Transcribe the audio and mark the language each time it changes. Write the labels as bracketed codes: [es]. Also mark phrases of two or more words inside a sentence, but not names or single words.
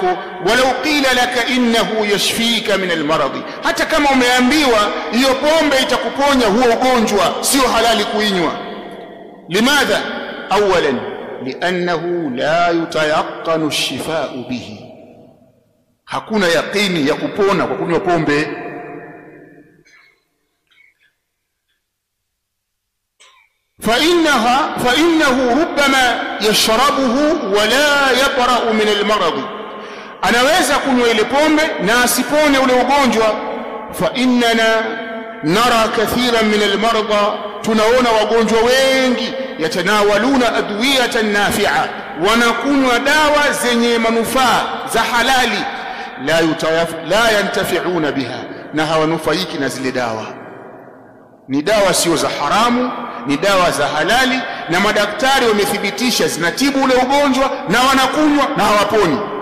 [ar] ولو قيل لك إنه يشفيك من المرض, [sw] hata kama umeambiwa hiyo pombe itakuponya huo ugonjwa, sio halali kuinywa. Limadha? [ar] أولا لأنه لا يتيقن الشفاء به, [sw] hakuna yaqini ya kupona kwa kunywa pombe. [ar] فإنه ربما يشربه ولا يبرأ من المرض, [sw] anaweza kunywa ile pombe na asipone ule ugonjwa. [ar] فإننا نرى كثيرا من المرضى, [sw] tunaona wagonjwa wengi [ar] يتناولون أدوية نافعة, [sw] wanakunywa dawa zenye manufaa za halali, [ar] لا ينتفعون بها, [sw] na hawanufaiki na zile dawa. Ni dawa sio za haramu, ni dawa za halali, na madaktari wamethibitisha zinatibu ule ugonjwa, na wanakunywa na hawaponi.